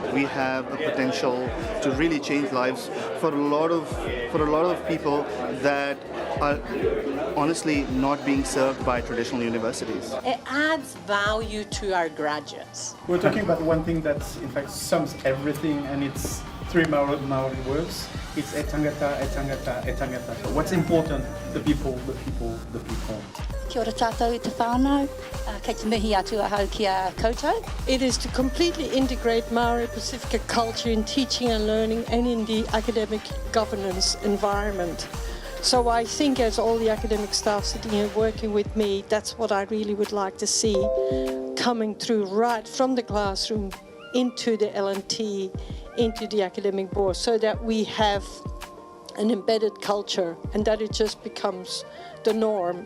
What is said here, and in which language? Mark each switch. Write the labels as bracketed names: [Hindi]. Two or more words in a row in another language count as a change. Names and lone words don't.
[English] We have a potential to really change lives for a lot of people that are honestly not being served by traditional universities. It adds value to our graduates. We're talking about one thing that in fact sums everything, and it's three Maori words. [Māori] It's e tangata, e tangata, e tangata. [English] So what's important? The people, the people, the people. [Māori] Kia ora tātou I te whānau, kei te mihi atu ahau ki a koutou. [English] It is to completely integrate Maori Pacifica culture in teaching and learning and in the academic governance environment. So I think as all the academic staff sitting here working with me, that's what I really would like to see coming through right from the classroom into the L&T, into the academic board, so that we have an embedded culture and that it just becomes the norm.